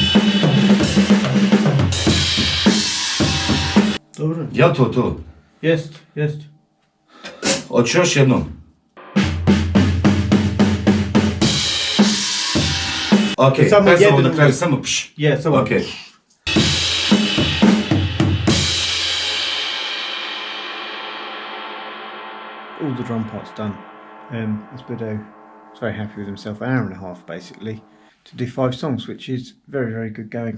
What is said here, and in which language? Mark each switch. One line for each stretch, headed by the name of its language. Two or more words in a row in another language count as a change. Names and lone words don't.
Croatian: Dobro. Jel to? Jest. Hoću još jednom. Ok, pesamo na kraju, samo pš. Yeah, samo Ok.
English: All the drum parts done. As Budo was very happy with himself, an hour and a half basically, to do 5 songs, which is very, very good going.